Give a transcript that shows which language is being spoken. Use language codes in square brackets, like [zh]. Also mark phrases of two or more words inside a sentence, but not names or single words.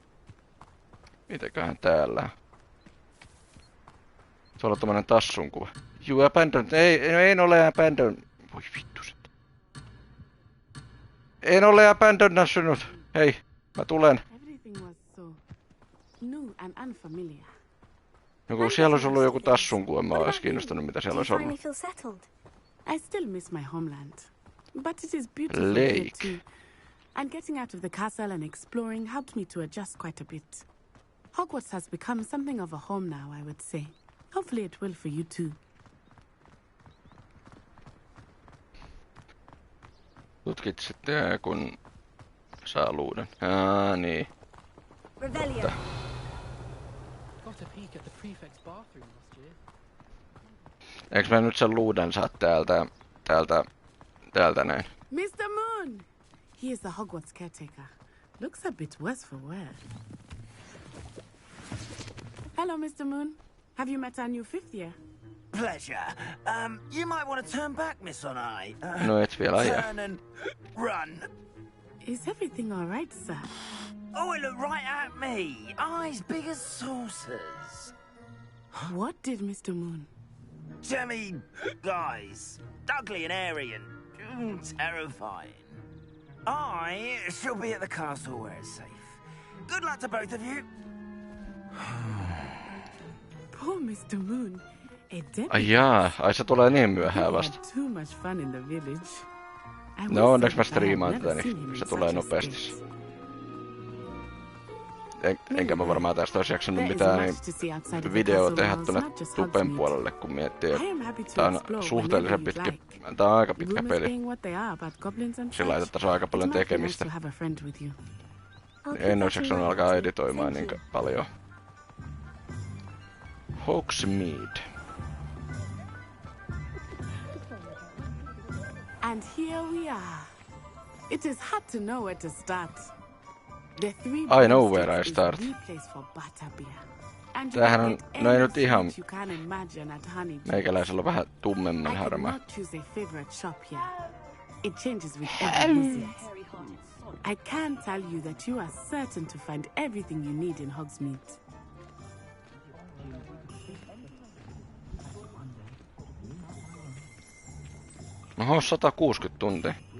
[fi] Mitäköhän täällä? Se on tommonen tassun kuva. [en] You abandoned. [fi] En ole abandoned. Voi vittu sit. En ole abandoned. Hei, mä tulen. [en] Everything was so new and unfamiliar. [fi] Joku siellä olisi ollut joku tassunku, en mä ois kiinnostunut mitä siellä olisi ollut. [en] I still miss my homeland, but it is beautiful here too. And getting out of the castle and exploring helped me to adjust quite a bit. Hogwarts has become something of a home now, I would say. Hopefully it will for you too. [fi] Tutkit sitten, kun saa luuden. Niin. [en] Revelio. Got a peek at the prefect's bathroom last year. [fi] Eiks mä nyt sen luuden saa täältä näin? [en] Mr. Moon! He is the Hogwarts caretaker. Looks a bit worse for wear. Hello, Mr. Moon. Have you met our new 5th year? Pleasure. You might want to turn back, Miss Onai. [fi] No et vielä ajaa. [en] Turn and run. Is everything all right, sir? Oh, it looked right at me. Eyes big as saucers. What did Mr. Moon? Jemmy guys. Ugly and airy and terrifying. I shall be at the castle where it's safe. Good luck to both of you. Poor Mr. Moon. [fi] Ai jaa, ai se tulee niin myöhään vasta. [en] Too much fun in the village. [fi] No onneksi mä striimaan tätä, niin se tulee nopeasti. Enkä mä varmaan tästä olisi jaksanut mitään videoa tehdä tuonne tupen puolelle, kun miettii, että tää on suhteellisen pitkä, tää on aika pitkä peli. Sillä lailla, että tässä on aika paljon tekemistä. En olisi jaksanut alkaa editoimaan niin paljon. [en] Hogsmeade. And here we are. It is hard to know where to start. I know where I start. [fi] Tämähän on, no ei nyt ihan, meikäläisellä on vähän tummemman harmaa. [en] It changes with every visit. I can tell you that you are certain to find everything you need in Hogsmeade. [fi] Oho, 160 tuntia.